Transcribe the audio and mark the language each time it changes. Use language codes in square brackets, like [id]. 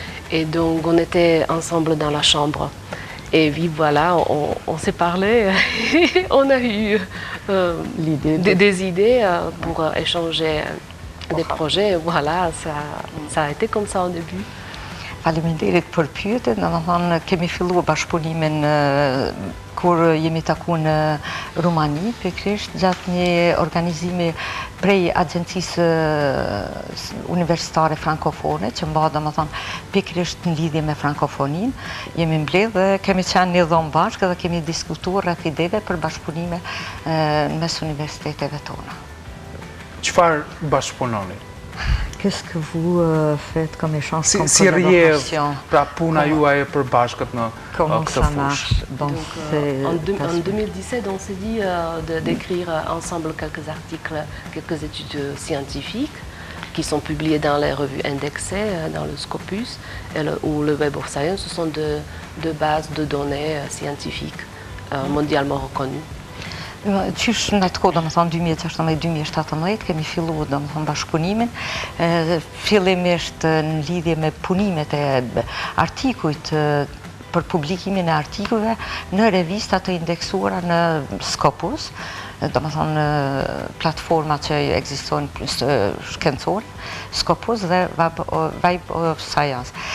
[fr] Et donc, on était ensemble dans la chambre. Et puis voilà, on s'est parlé, on a eu des idées pour échanger des projets. Voilà, ça a été comme ça au début. [sq] Faleminderit për pyetjen, domethënë kemi filluar bashkëpunimin kur jemi takuar në Rumani, pikërisht gjatë një organizimi prej agjencisë universitare frankofone, që mba domethënë pikërisht në lidhje me frankofoninë. Jemi mbledhë dhe kemi qenë një dhomë bashkë dhe kemi diskutuar rreth ideve për bashkëpunime mes universiteteve tona. Çfarë bashkëpunoni? [fr] Qu'est-ce que vous faites comme échange, comme si collaboration? [sq] Pra puna juaj e përbashkët në këtë fushë. [fr] En 2017, on s'est dit d'écrire ensemble quelques articles, quelques études scientifiques qui sont publiées dans les revues indexées, dans le Scopus ou le Web of Science. Ce sont de bases de données scientifiques mondialement reconnues. [sq] Qysh në atë kohë, domethënë 2016-2017, kemi filluar domethënë bashkëpunimin, fillimisht në lidhje me punimet e artikujt për publikimin e artikujve në revista të indeksuara në Scopus, do më thonë platforma që ekzistojnë shkencore, Scopus dhe Web of Science.